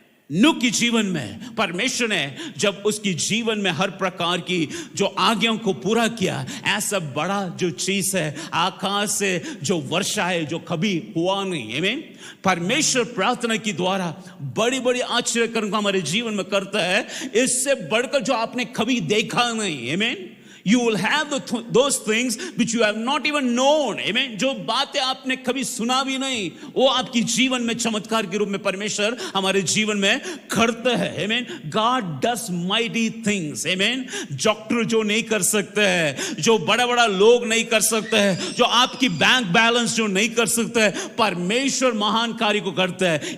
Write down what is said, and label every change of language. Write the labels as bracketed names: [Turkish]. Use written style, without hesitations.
[Hindi] नूह के जीवन में परमेश्वर ने जब उसकी जीवन में हर प्रकार की जो आज्ञाओं को पूरा किया, ऐसा बड़ा जो चीज है आकाश से जो वर्षा है जो कभी हुआ नहीं। आमीन। परमेश्वर प्रार्थना की द्वारा बड़ी बड़ी आश्चर्य कर्म हमारे जीवन में करता है, इससे बढ़कर जो आपने कभी देखा नहीं। आमीन। [English] You will have those things which you have not even known. Amen. [Hindi] जो बातें आपने कभी सुना भी नहीं, वो आपकी जीवन में चमत्कार के रूप में परमेश्वर हमारे जीवन में करता है। [English] Amen. God does mighty things. Amen. [Hindi] Doctor जो नहीं कर सकते हैं, जो बड़ा बड़ा लोग नहीं कर सकते हैं, जो आपकी बैंक बैलेंस जो नहीं कर सकते हैं, परमेश्वर महान कार्य को करता है।